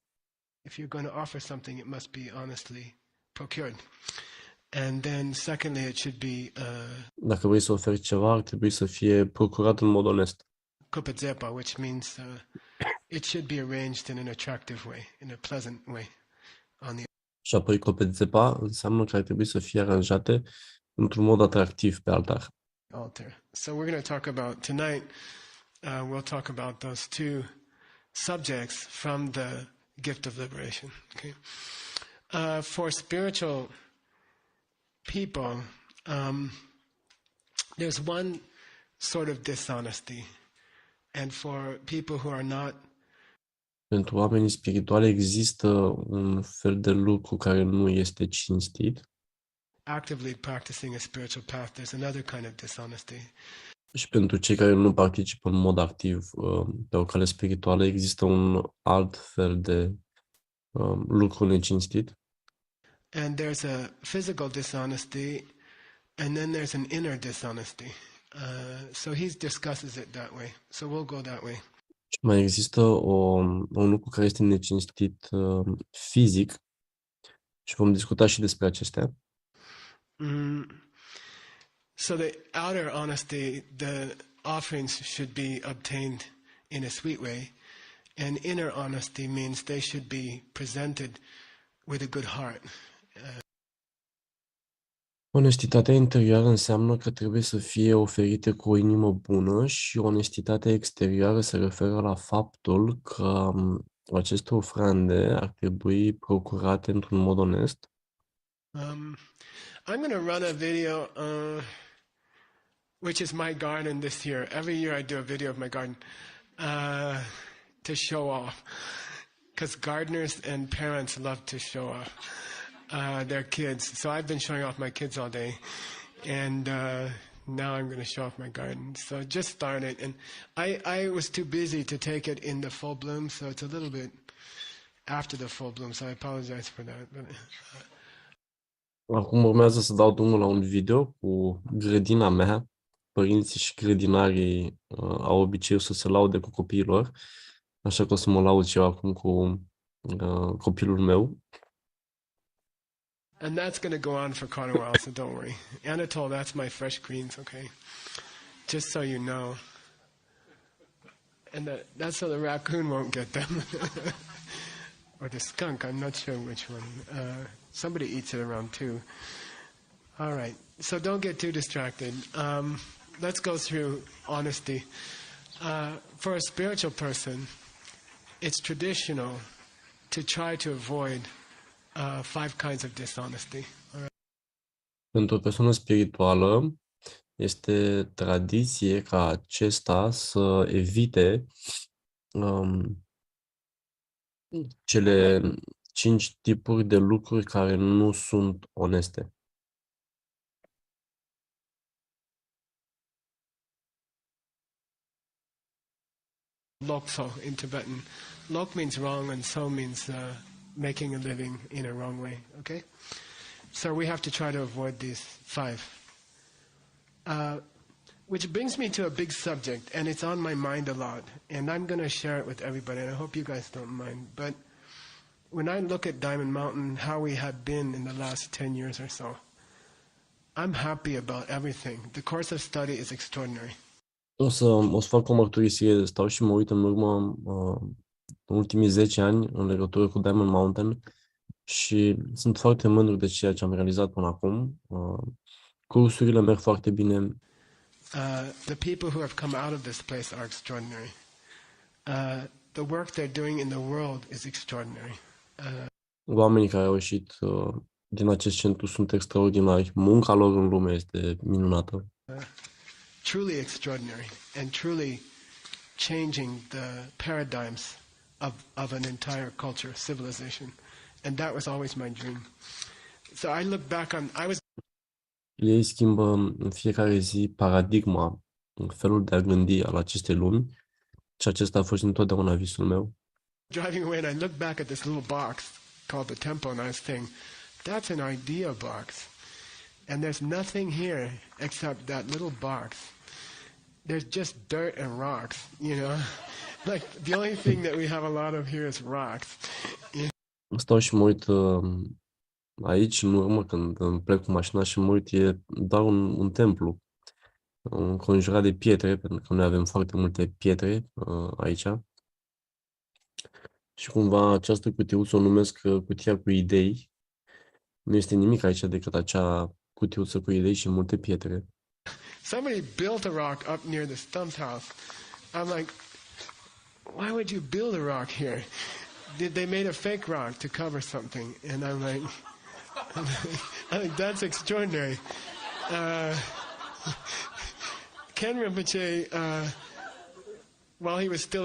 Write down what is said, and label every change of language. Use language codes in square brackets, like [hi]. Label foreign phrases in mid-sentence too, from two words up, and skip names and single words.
[en] If you're going to offer something, it must be honestly procured. And then secondly, it should be [ro] Dacă vrei să oferi ceva, ar trebui să fie procurat în mod onest. [en] kupetzepa, which means it should be arranged in an attractive way, in a pleasant way. [ro] Și apoi copețepa înseamnă că ar trebui să fie aranjate într-un mod atractiv pe altar. [en] Altar. So we're going to talk about tonight. We'll talk about those two subjects from the gift of liberation. Okay. For spiritual people, there's one sort of dishonesty, and for people who are not [ro] Pentru oamenii spirituali există un fel de lucru care nu este cinstit [en] actively practicing a spiritual path, there's another kind of dishonesty. [ro] și pentru cei care nu participă în mod activ pe o cale spirituală există un alt fel de lucru necinstit. [en] And there's a physical dishonesty, and then there's an inner dishonesty. So he discusses it that way. So we'll go that way. [ro] Și mai există un lucru care este necinstit fizic și vom discuta și despre acestea. [en] So the outer honesty, the offerings should be obtained in a sweet way, and inner honesty means they should be presented with a good heart. [ro] Onestitatea interioară înseamnă că trebuie să fie oferite cu o inimă bună și onestitatea exterioară se referă la faptul că aceste ofrande ar trebui procurate într-un mod onest. [en] I'm going to run a video, which is my garden this year. Every year I do a video of my garden to show off, because gardeners and parents love to show off their kids. So I've been showing off my kids all day, and now I'm going to show off my garden. So just started, and I was too busy to take it in the full bloom, so it's a little bit after the full bloom, so I apologize for that. But, [ro] Acum urmează să dau drumul la un video cu grădina mea. Părinții și grădinarii au obiceiul să se laude cu copiilor, așa că o să mă laud și eu acum cu copilul meu. [en] And that's going to go on for quite a while, so don't worry. Anatole, that's my fresh greens, okay? Just so you know. And that's so the raccoon won't get them. Or the skunk, I'm not sure which one. Somebody eats it around 2. All right, so don't get too distracted. Let's go through honesty. For a spiritual person, it's traditional to try to avoid 5 kinds of dishonesty. All right? [ro] Pentru o persoană spirituală, este tradiție ca acesta să evite cele 5 tipuri de lucruri care nu sunt oneste. [en] Lokso in Tibetan. Lok means wrong and so means making a living in a wrong way, okay? So we have to try to avoid these 5. Which brings me to a big subject, and it's on my mind a lot, and I'm going to share it with everybody, and I hope you guys don't mind. But when I look at Diamond Mountain, how we have been in the last 10 years or so, I'm happy about everything. The course of study is extraordinary. [ro] O să fac o mărturisire, stau și mă uit în urmă în ultimii 10 ani în legătură cu Diamond Mountain și sunt foarte mândru de ceea ce am realizat până acum. Cursurile merg foarte bine. [en] The people who have come out of this place are extraordinary. The work they're doing in the world is extraordinary. [ro] Oamenii care au ieșit din acest centru sunt extraordinari. Munca lor în lume este minunată. [en] Truly extraordinary and truly changing the paradigms of an entire culture, civilization. And that was always my dream. So I look back on, [ro] Ei schimbă în fiecare zi paradigma, felul de a gândi al acestei lumi și acesta a fost întotdeauna visul meu. [en] driving away and I look back at this little box called the temple and I was thinking, that's an idea box. And there's nothing here except that little box. There's just dirt and rocks, you know. Like the only thing that we have a lot of here is rocks. [ro] Stau și mă uit aici, în urmă, când îmi plec cu mașina și mă uit, e doar un templu, înconjurat de pietre, pentru că noi avem foarte multe pietre aici. Și cumva această cutiuță o numesc cutia cu idei. Nu este nimic aici decât acea cutiuță cu idei și multe pietre. [en] Somebody built a rock up near the Stump's house. I'm like, why would you build a rock here? They made a fake rock to cover something. And I'm like, that's extraordinary. Ken Rinpoche, while he was still